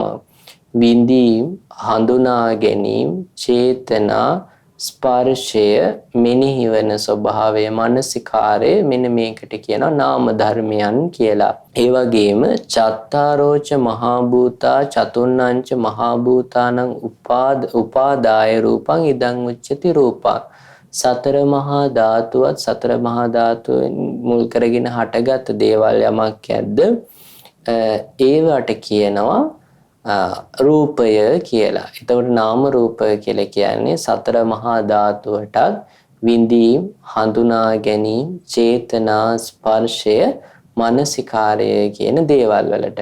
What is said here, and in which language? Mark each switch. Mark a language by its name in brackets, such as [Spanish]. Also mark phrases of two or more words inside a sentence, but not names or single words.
[Sinhala] විඳීම්, හඳුනා ගැනීම, චේතනා, ස්පර්ශය, මෙනෙහි වන ස්වභාවය, මනසිකාරය, මෙන්න මේකට කියනවා නාම ධර්මයන් කියලා. [Pali] ඒ වගේම චත්තාරෝච මහා භූතා චතුන්නංච මහා භූතානං උපාදාය රූපං ඉදං උච්චති රූපං. [Sinhala] සතර මහා ධාතුවත් සතර මහා ධාතුව මුල් කරගෙන හටගත් දේවල් යමක් ඇද්ද ඒවට කියනවා රූපය කියලා. එතකොට නාම රූප කියලා කියන්නේ සතර මහා ධාතුවටත් විඳීම්, හඳුනා ගැනීම, චේතනා, ස්පර්ශය, මනසිකාරය කියන දේවල් වලට.